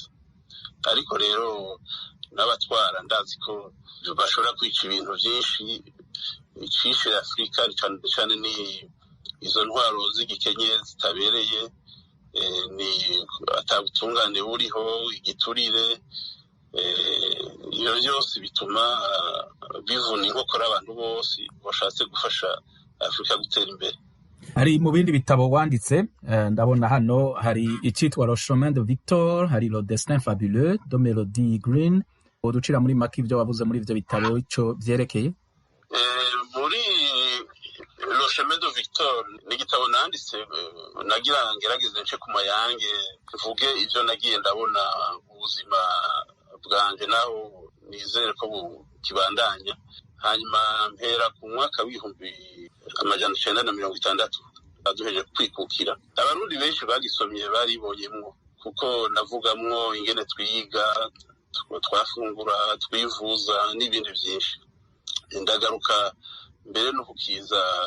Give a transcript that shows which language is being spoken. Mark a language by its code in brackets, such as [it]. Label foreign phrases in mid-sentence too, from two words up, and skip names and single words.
[rn] Ariko rero n'abatwara ndazi ko bashobora kwica ibintu vyinshi bicishe Afrika, cane ni izo ntwaro z'igikenye zitabereye, ni atabutungane buriho, igiturire. Iyo byose bituma bivuna inkokora abantu bose bashatse gufasha Afrika gutera imbere. Hari mu bindi bitabo wanditse, ndabona hano hari icitwa Le Chemin de Victor, hari Le Destin Fabuleux de Melody Green. Uducira muri make ibyo wavuze muri ivyo bitabo ico vyerekeye? Muri Le chemin de victor ni igitabo nanditse nagira ngerageze nce ku mayange mvuge ivyo nagiye ndabona ubuzima bwanje naho nizere ko bukibandanya hanyuma mpera ku mwaka w'ibihumbi 1960 aduheje kwikukira abarundi benshi bagisomye baribonyemwo kuko navugamwo ingene twiga twafungura twivuza n'ibindi byinshi ndagaruka mbere no kukiza